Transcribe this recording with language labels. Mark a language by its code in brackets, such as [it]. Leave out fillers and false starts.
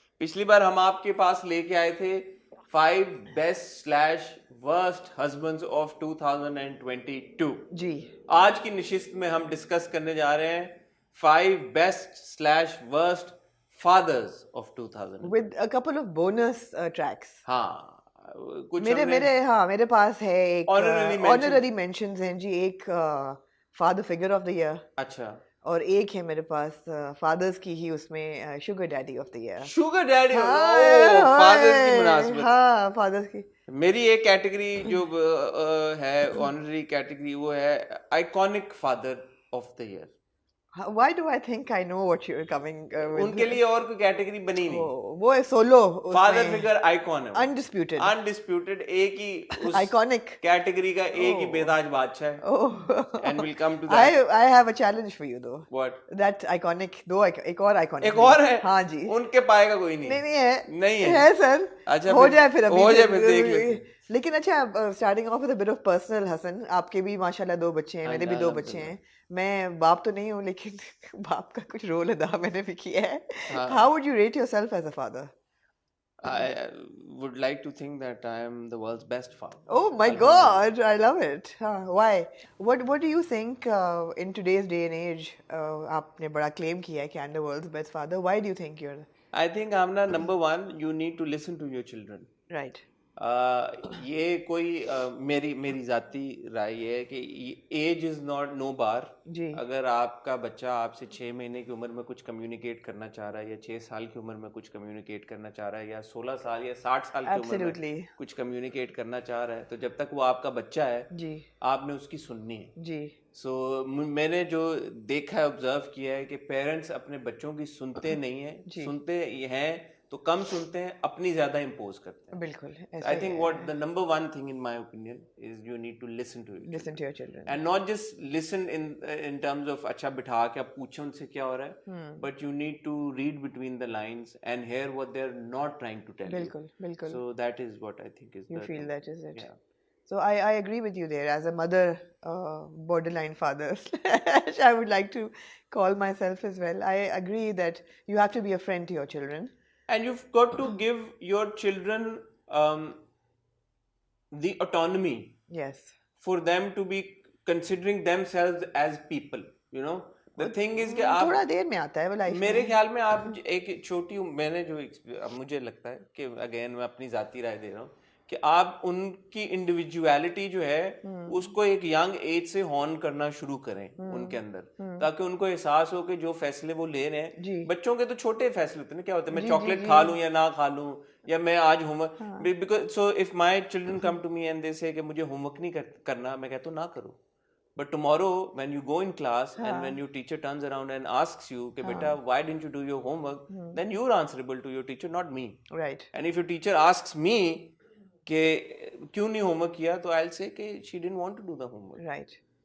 [ur] پچھلی بار ہم آپ کے پاس لے کے آئے تھے [en] 5 best/worst husbands of 2022. [ur] جی. آج کی نشست میں ہم ڈسکس کرنے جا رہے ہیں [en] 5 best/worst fathers of 2000 with a couple of bonus tracks. [ur] ہاں کچھ میرے پاس ہے ایک آنرری مینشنز ہیں جی. [en] ایک father figure of the year, [ur] اچھا, اور ایک ہے میرے پاس فادرز کی ہی, اس میں sugar daddy of the year. Sugar daddy, fathers کی مناسبت. ہاں فادرز کی. میری ایک کیٹیگری جو ہے آنرری کیٹیگری, وہ ہے [en] Iconic father of the year. Why do I think I know what you're coming with? [ur] ان کے لیے اور کوئی کیٹیگری بنی نہیں. وہ سولو فادر فگر آئیکن ہے, انڈسپیوٹڈ, ایک ہی آئیکونک کیٹیگری کا ایک ہی بیتاج بادشاہ ہے. [en] And we'll come to I that. have a challenge for you though. What? That iconic, [ur] دو ایک اور [en] iconic. [ur] ایک اور ہے. ہاں جی. ان کے پائے گا کوئی نہیں. نہیں ہے سر. اچھا ہو جائے پھر ابھی, ہو جائے پھر دیکھ لیتے. لیکن اچھا, [en] Starting off with a bit of personal. [ur] حسن, آپ کے بھی ماشاء اللہ 2 بچے ہیں, میرے بھی 2 بچے ہیں. میں باپ تو نہیں ہوں, لیکن باپ کا کچھ رول ادا میں نے بھی کیا ہے. [en] How would you rate yourself as a father? I would like to think that I am the world's best father. Oh my God, I love it. Why? What do you think in today's day and age? [ur] آپ نے بڑا claim کیا ہے کہ [en] I'm the world's best father. Why do you think you're? I think Amna, number one, you need to listen to your children. Right. [ur] یہ کوئی میری ذاتی رائے یہ ہے کہ [en] Age is not no bar. [ur] اگر آپ کا بچہ آپ سے 6 مہینے کی عمر میں کچھ کمیونیکیٹ کرنا چاہ رہا ہے, یا 6 سال کی عمر میں کچھ کمیونیکیٹ کرنا چاہ رہا ہے, یا 16 سال یا 60 سال کی عمر میں کچھ کمیونیکیٹ کرنا چاہ رہا ہے, تو جب تک وہ آپ کا بچہ ہے آپ نے اس کی سننی ہے. جی. سو میں نے جو دیکھا ہے, آبزرو کیا ہے کہ پیرنٹس اپنے بچوں کی سنتے نہیں ہیں. سنتے ہیں تو کم سنتے ہیں, اپنی زیادہ امپوز کرتے ہیں. بالکل. [en] I think what the number one thing in my opinion is you need to listen to your children. And not just listen in terms of [ur] اچھا بٹھا کے اب پوچھیں ان سے کیا ہو رہا ہے, [en] but you need to read between the lines and hear what they're not trying to tell you. [ur] بالکل. [en] So that is what I think is you feel that is it. Yeah. So I agree with you there. As a mother, borderline father, I would like to call myself as well. I agree that you have to be a friend to your children. And you've got to give your children the autonomy. Yes. For them to be considering themselves as people, you know. The thing is [ur] کہ آپ تھوڑا دیر میں آتا ہے وہ life. میرے خیال میں آپ ایک چھوٹی, میں نے جو مجھے لگتا ہے کہ اگین میں اپنی ذاتی رائے دے رہا ہوں کہ آپ ان کی انڈیویجویلٹی جو ہے اس کو ایک ینگ ایج سے ہارن کرنا شروع کریں ان کے اندر, تاکہ ان کو احساس ہو کہ جو فیصلے وہ لے رہے ہیں, بچوں کے تو چھوٹے فیصلے ہوتے ہیں نا, کیا ہوتے ہیں میں چاکلیٹ کھا لوں یا نہ کھا لوں, یا میں آج home work, [en] because some of my children come to me and they say [ur] کہ مجھے ہوم ورک نہیں کرنا, میں کہتا ہوں نہ کرو. [en] But tomorrow when you go in class and when your teacher turns around and asks you [ur] کہ بیٹا [en] why didn't you do your homework, then you're answerable to your teacher, not me. Right. And if your teacher asks me [ur] کہ کیوں نہیں home work کیا, تو [en] I'll say کہ she didn't want to do the homework. Right.